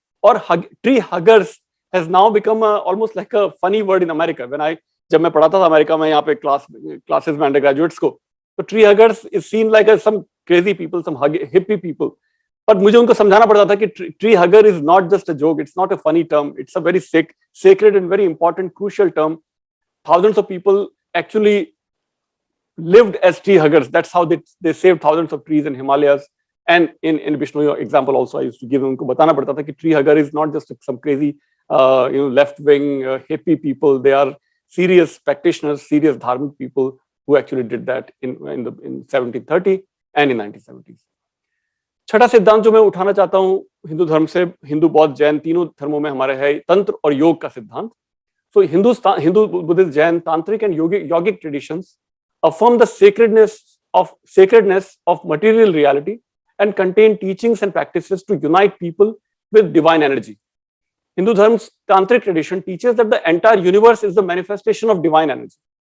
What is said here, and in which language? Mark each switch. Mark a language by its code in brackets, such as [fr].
[en] और tree huggers has now become almost like a funny word in America. [hi] जब मैं पढ़ाता था अमेरिका में, यहाँ पे क्लासेस में अंडर ग्रेजुएट्स को, तो [en] Tree huggers is seen like some crazy people, some hippie people. But [hi] मुझे उनको समझाना पड़ता था कि [en] Tree hugger is not just a joke, it's not a funny term, it's a very sacred and very important, crucial term. Thousands of people actually lived as tree huggers. That's how they saved thousands of trees in Himalayas. And in Bishnoy example also, I used to give [hi] उनको बताना पड़ता था कि [en] tree hugger is not just some crazy left-wing hippie people. They are serious practitioners, serious dharmic people who actually did that in 1730 and in 1970s. [hi] छठा सिद्धांत जो मैं उठाना चाहता हूं हिंदू धर्म से, हिंदू, बौद्ध, जैन तीनों धर्मों में हमारे है तंत्र और योग का सिद्धांत। [en] So Hindu, Buddhist, Jain, Tantric and yogic traditions affirm the sacredness of material reality and contain teachings and practices to unite people with divine energy. Hindu Dharm's Tantric tradition teaches that the entire universe is the manifestation of divine energy.